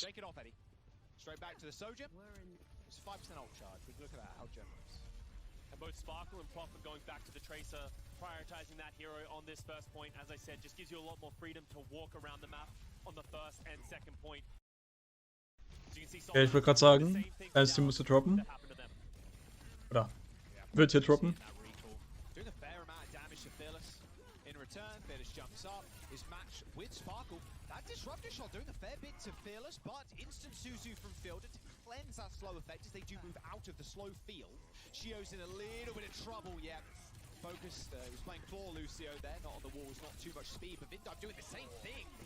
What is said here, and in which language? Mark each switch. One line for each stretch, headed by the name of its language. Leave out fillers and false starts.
English: Shake it off, Eddie. Straight back to the Soja. It's 5% ult charge. We look at that, how generous. And both Sparkle and Prophet going back to the Tracer, prioritizing that hero on this first point, as I said, just gives you a lot more freedom to walk around the map on the first and second point. As you can see,
German: Ja, ich wollte gerade sagen, eines Team müsste droppen. Oder wird hier droppen.
English: Doing a fair amount of damage to Fearless. In return, Fearless jumps up, is matched with Sparkle. That disruptor shot doing a fair bit to Fearless, but instant Suzu from Fielder to cleanse that slow effect as they do move out of the slow field. Shio's in a little bit of trouble, yeah. Focused, he was playing Claw Lucio there, not on the walls, not too much speed, but Vindar doing the same thing.